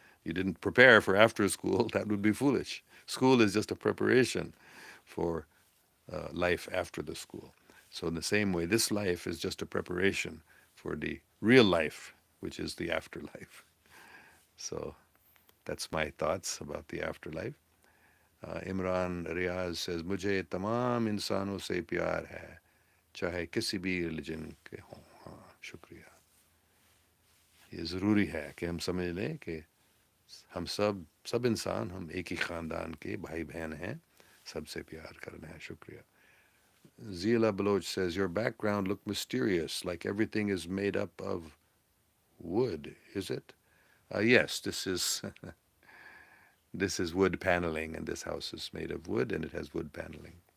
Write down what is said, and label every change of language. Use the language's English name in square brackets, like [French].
[English] You didn't prepare for after school. That would be foolish. School is just a preparation for life after the school. So in the same way, this life is just a preparation for the real life, which is the afterlife. So that's my thoughts about the afterlife. [Hindi] Imran Riaz says, मुझे तमाम इंसानों से प्यार है, चाहे किसी भी religion के हों. हाँ, शुक्रिया. ये ज़रूरी है कि हम समझ लें कि हम सब इंसान हम एक ही ख़ानदान के भाई बहन हैं, सबसे प्यार करना है. शुक्रिया. [English] Zila Baloch says, your background looked mysterious, like everything is made up of wood, is it? Yes, this is this is wood paneling, and this house is made of wood, and it has wood paneling.